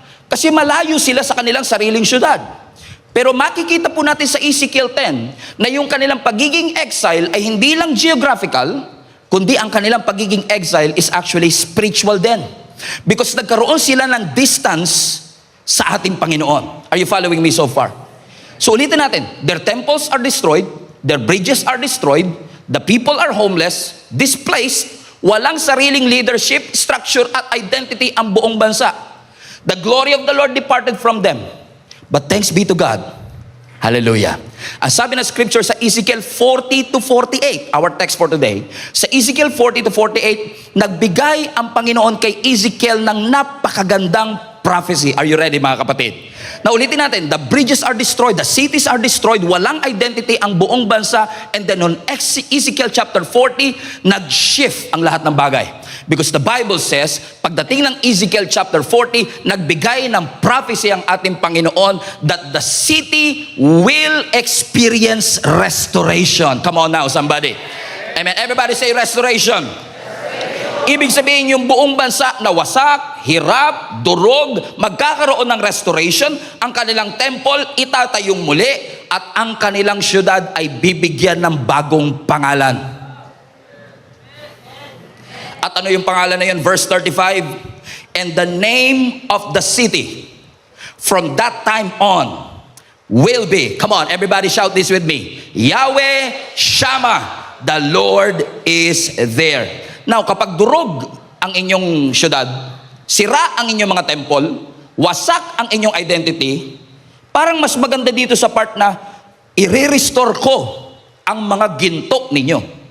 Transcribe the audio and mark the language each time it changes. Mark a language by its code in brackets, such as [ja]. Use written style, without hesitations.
[tl] Kasi malayo sila sa kanilang sariling syudad. Pero makikita po natin sa Ezekiel 10 na yung kanilang pagiging exile ay hindi lang geographical, kundi ang kanilang pagiging exile is actually spiritual din. Because nagkaroon sila ng distance sa ating Panginoon. [en] Are you following me so far? So [tl] ulitin natin, [en] their temples are destroyed, their bridges are destroyed, the people are homeless, displaced, [tl] walang sariling leadership, structure at identity ang buong bansa. [en] The glory of the Lord departed from them. But thanks be to God. Hallelujah. [tl] Ang sabi ng scripture sa Ezekiel 40 to 48, [en] our text for today, [tl] sa Ezekiel 40 to 48, nagbigay ang Panginoon kay Ezekiel ng napakagandang prophecy. [en] Are you ready, [tl] mga kapatid? [en] Now [tl] ulitin natin, [en] the bridges are destroyed, the cities are destroyed, [tl] walang identity ang buong bansa, [en] and then on Ezekiel chapter 40, [tl] nag-shift ang lahat ng bagay. [en] Because the Bible says, [tl] pagdating ng [en] Ezekiel chapter 40, [tl] nagbigay ng prophecy ang ating Panginoon [en] that the city will experience restoration. Come on now, somebody. Amen. Everybody say restoration. [tl] Ibig sabihin yung buong bansa na wasak, hirap, durog, magkakaroon ng restoration, ang kanilang temple itatayong muli, at ang kanilang syudad ay bibigyan ng bagong pangalan. At ano yung pangalan na yun? [en] Verse 35, and the name of the city from that time on will be, come on, everybody shout this with me, Yahweh Shammah, the Lord is there. [tl] Now, kapag durog ang inyong syudad, sira ang inyong mga temple, wasak ang inyong identity, parang mas maganda dito sa part na i-restore ko ang mga ginto ninyo.